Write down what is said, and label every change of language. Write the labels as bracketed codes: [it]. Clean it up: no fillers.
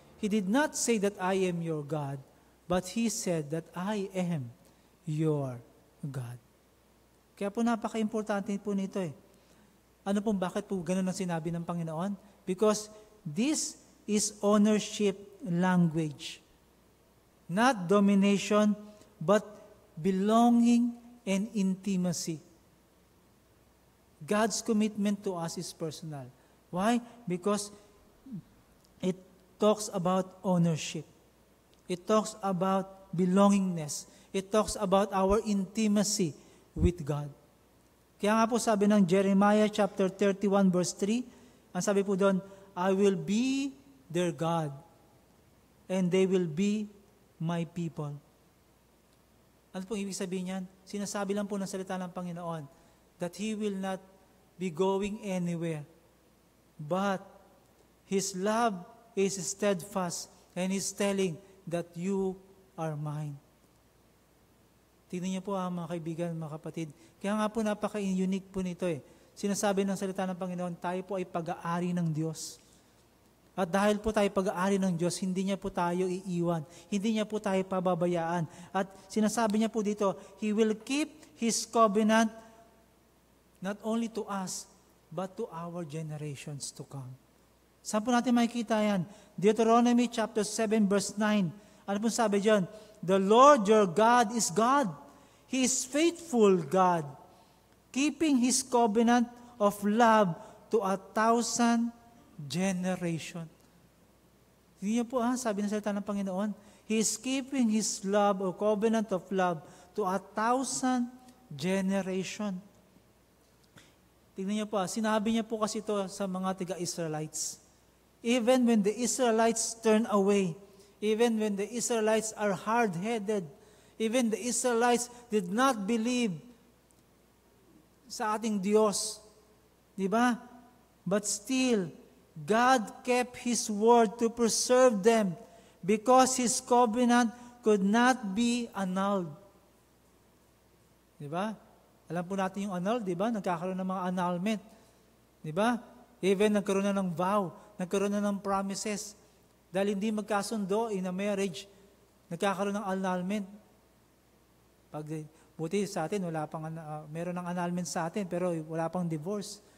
[en] He did not say that I am your God, but He said that I am your God. [tl] Kaya po napaka-importante po nito eh. Ano po, bakit po ganun ang sinabi ng Panginoon? [en] Because this is ownership language. Not domination, but belonging and intimacy. God's commitment to us is personal. Why? Because it talks about ownership. It talks about belongingness. It talks about our intimacy with God. [tl] Kaya nga po sabi ng Jeremiah chapter 31 verse 3, ang sabi po doon, [en] I will be their God, and they will be my people. [tl] Ano pong ibig sabihin yan? Sinasabi lang po ng salita ng Panginoon [en] that He will not be going anywhere, but His love is steadfast, and He's telling that you are mine. [tl] Tingnan niyo po mga kaibigan, mga kapatid. Kaya nga po napaka-unique po nito eh. Sinasabi ng salita ng Panginoon, tayo po ay pag-aari ng Diyos. At dahil po tayo pag-aari ng Diyos, hindi niya po tayo iiwan. Hindi niya po tayo pababayaan. At sinasabi niya po dito, [en] He will keep His covenant not only to us, but to our generations to come. [tl] Saan po natin makikita yan? Deuteronomy chapter 7 verse 9. Ano po sabi dyan? [en] The Lord your God is God. He is faithful God, keeping His covenant of love to 1,000 generation. [tl] Hindi niyo po sabi ng salita ng Panginoon, [en] He is keeping His love or covenant of love to 1,000 generation. [tl] Tingnan niyo po, sinabi niya po kasi ito sa mga taga-Israelites. [en] Even when the Israelites turn away, even when the Israelites are hard-headed, even the Israelites did not believe [tl] sa ating Diyos. Di ba? [en] But still, God kept His word to preserve them because His covenant could not be annulled. [tl] Di ba? Alam po natin yung annul, di ba? Nagkakaroon ng mga annulment. Di ba? Even nagkaroon na ng vow, nagkaroon na ng promises. Dahil hindi magkasundo [en] in a marriage, [tl] nagkakaroon ng annulment. Buti sa atin, meron ng annulment sa atin, pero wala pang divorce.